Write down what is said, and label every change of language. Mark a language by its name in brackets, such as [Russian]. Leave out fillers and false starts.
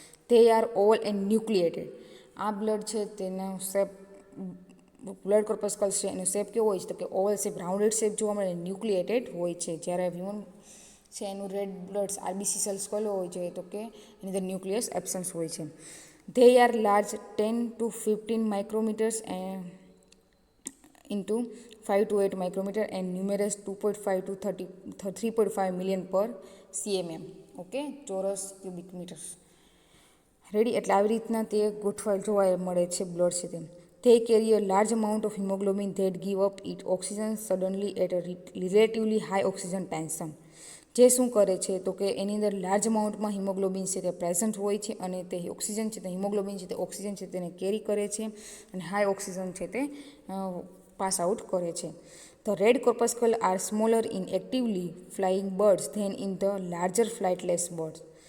[English] તે are all enucleated. [Gujarati] આ blood છે તેનો શેપ બ્લડ કોર્પસ્કલ્સ છે એનો શેપ કેવો હોય છે તો કે ઓવલ શેપ, રાઉન્ડેડ શેપ જોવા મળે, ન્યુક્લિએટેડ હોય છે. જ્યારે હ્યુમન છે એનું રેડ બ્લડ આરબીસી સેલ્સ કયો હોય છે તો કે એની અંદર ન્યુક્લિયસ એબ્સન્સ હોય છે. [English] They are large 10 to 15 micrometres into 5 to 8 micrometer and numerous 2.5 to 3.5 million per cmm. [Gujarati] Okay, ચોરસ ક્યુબિક મીટર્સ. રેડી? એટલે આવી રીતના તે ગોઠવાયેલ જોવા મળે છે બ્લડ છે તેમ. [English] They carry a large amount of hemoglobin that give up its oxygen suddenly at a relatively high oxygen tension. [Gujarati] જે શું કરે છે તો કે એની અંદર લાર્જ અમાઉન્ટમાં હિમોગ્લોબિન છે તે પ્રેઝન્ટ હોય છે અને તે ઓક્સિજન છે તે હિમોગ્લોબિન છે તે ઓક્સિજન છે તેને કેરી કરે છે અને હાઈ ઓક્સિજન છે તે પાસ આઉટ કરે છે. [English] The red corpuscle are smaller in actively flying birds than in the larger flightless birds.